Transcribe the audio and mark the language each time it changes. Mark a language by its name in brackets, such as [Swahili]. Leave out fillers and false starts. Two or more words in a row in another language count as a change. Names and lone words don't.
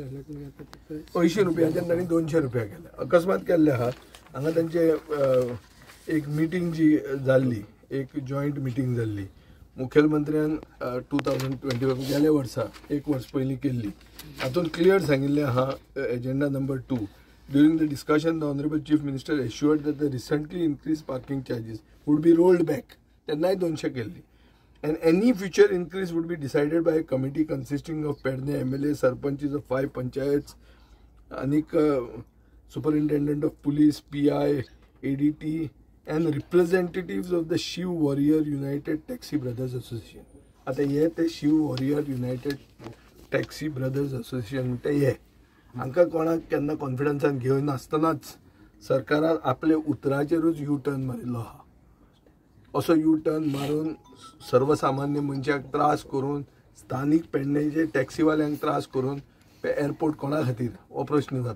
[Konkani] 80 रुपयाच्यान तांणी 200 रुपया केले. अकस्मात केल्ले आहात. हांगा तांचे एक मिटींग जी जाल्ली, एक [English] joint meeting [Konkani] जाल्ली मुखेलमंत्र्यान 2025 गेल्या वर्सा 1 वर्स पयलीं केल्ली. हातूंत क्लियर सांगिल्लें आहा [English] agenda number [Konkani] 2, [English] during the discussion the honorable chief minister assured that the recently increased parking charges would be rolled back. [Konkani] तेन्नाय 200 केल्ली. [English] And any future increase would be decided by a committee consisting of Pedne MLA, sarpanches of 5 panchayats, anik superintendent of police, PI, ADT and representatives of the Shiv Warrior United Taxi Brothers Association. [Konkani] आता हे ते शिव वॉरियर युनायटेड टॅक्सी ब्रदर्स असोसिएशन म्हणटा हे हांकां कोणाक केन्ना कॉन्फिडन्सान घेवन नासतनाच सरकारान आपले उतराचेरूच [English] U turn [Konkani] मारिल्लो आहा. असो [English] U turn [Konkani] मारून सर्वसामान्य मनशाक त्रास करून, स्थानीक पेडणेचे टॅक्सीवाल्यांक त्रास करून एअरपोर्ट कोणा खातीर हो प्रश्न जाता.